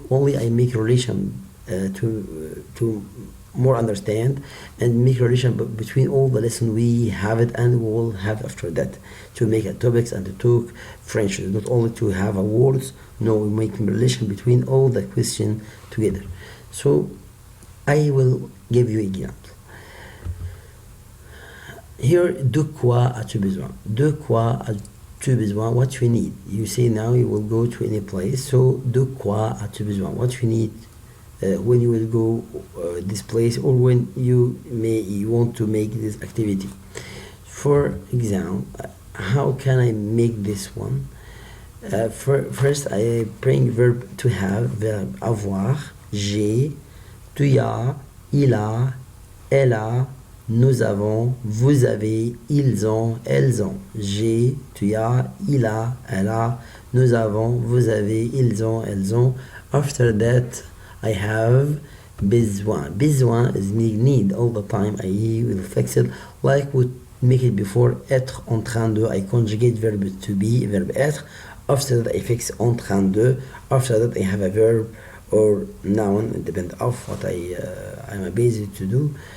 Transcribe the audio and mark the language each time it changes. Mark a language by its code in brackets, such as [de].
[en] Only I make relation to more understand and make relation between all the lesson we have it and we will have after that to make a topics and to talk French, not only to have a words. No, we make relation between all the question together. So I will give you example. [fr] Here, de quoi as-tu besoin? De quoi as-tu besoin? [en] What you need? You say now you will go to any place. So [fr] de quoi as-tu besoin? [en] What you need when you will go this place or when you want to make this activity. For example, how can I make this one? First, I bring verb to have, verb [fr] avoir, j'ai, tu as, il a, elle a, nous avons, vous avez, ils ont, elles ont. J'ai, tu as, il a, elle a, nous avons, vous avez, ils ont, elles ont. [en] After that, I have besoin. Besoin is need all the time. I will fix it like we make it before. [fr] Être, en train de. [en] I conjugate verb to be, verb être. After that, I fix [fr] en train de. [en] After that, I have a verb or noun. It depends of what I'm busy to do.